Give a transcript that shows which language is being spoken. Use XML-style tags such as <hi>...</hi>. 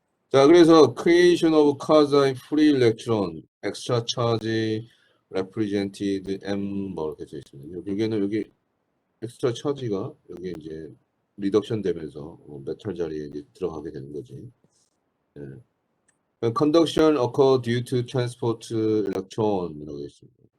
<ko>자, 그래서</ko> <en>creation of quasi free electron, extra charge represented M</en> <ko>뭐 이렇게 되어 있습니다. 여기는 여기 엑스트라 차지가 여기 이제 리덕션 되면서 메탈 자리에 이제 들어가게 되는 거지. 네.</ko> <en>Conduction occur due to transport electron</en> <ko>이라고 있습니다.</ko>